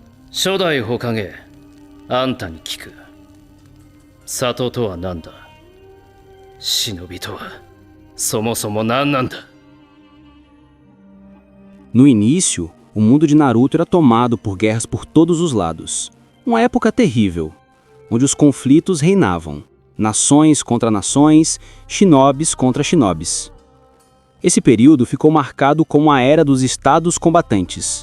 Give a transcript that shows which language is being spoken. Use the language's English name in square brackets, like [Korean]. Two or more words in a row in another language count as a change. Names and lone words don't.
[Japanese] 初代火影、あんたに聞く。里とは何だ？忍びとはそもそも何なんだ？ [Portuguese] No início, o mundo de Naruto era tomado por guerras por todos os lados. Uma época terrível, onde os conflitos reinavam. Nações contra nações, shinobis contra shinobis. Esse período ficou marcado como a Era dos Estados Combatantes.